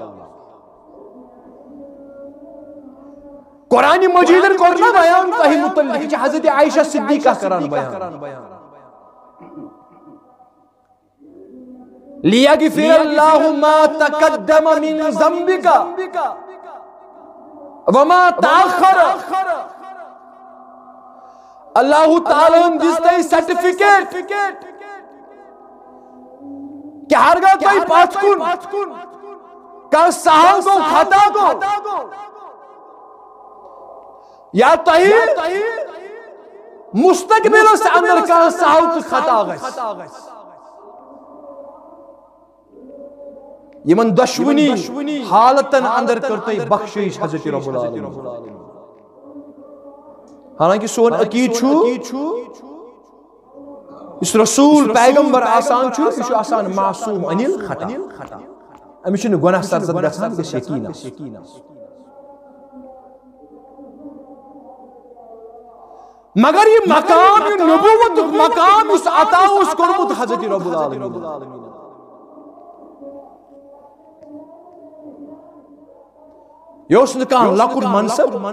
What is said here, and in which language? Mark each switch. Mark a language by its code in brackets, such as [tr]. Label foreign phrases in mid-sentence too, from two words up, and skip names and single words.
[ks] قرآن مجیدن کوٚر نا بیان تۄہہِ متعلق یہِ چھِ حضرت عائشہ صدیقہ کران بیان [ar] لیغفر اللہ ما تقدم من ذنبک وما تأخر [ks] اللہ تعالیٰ دِژ تۄہہِ سرٹیفکیٹ کہ ہرگاہ تۄہہِ پتھ کُن کانٛہہ سہل گوٚو خطا گوٚو یا تۄہہِ مستقبلس اندر کانٛہہ سہل تہٕ خطا گژھِ یمن دشونی حالتن اندر کر تۄہہِ بخشش حضرت رب العالمین حالانکہ سون عقید چھُ اس رسول پیغمبر آسان چھُ یہِ چھُ آسان معصوم انل خطا أمِس چھُنہٕ گۄناہ سرزد گژھان یہِ گژھِ یقیٖن آسُن مگر یہ مقام یہ نبوتُک مقام یُس عطا اوس کوٚرمُت حضرت رب العالمین یہ اوس نہٕ کانٛہہ لۄکُٹ منصب